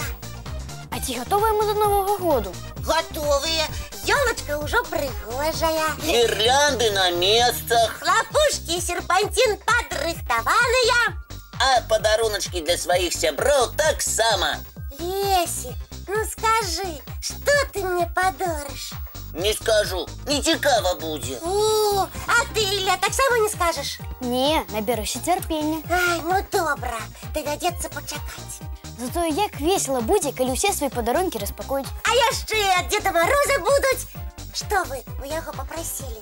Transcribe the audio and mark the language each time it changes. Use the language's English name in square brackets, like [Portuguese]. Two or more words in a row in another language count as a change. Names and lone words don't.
[Belarusian] А ці гатовыя мы да Новага году? Гатовыя. Ёлачка ўжо прыгожая. Гірлянды на месцах. Хлапушкі і серпанцін падрыхтаваныя. А падаруначкі для сваіх сяброў таксама. [Russian] Лесик, ну скажи, что ты мне подаришь? [Belarusian] Не скажу, не цікава будзе. О, а ты, Ілля, таксама не скажешь? Не, наберуся цярпення. Ай, ну добра, давядзецца пачакаць. Зато як весела будзе, калі ўсе свае падарункі распакуюць. А яшчэ ад Деда Мороза будуць. Што вы у яго папрасілі?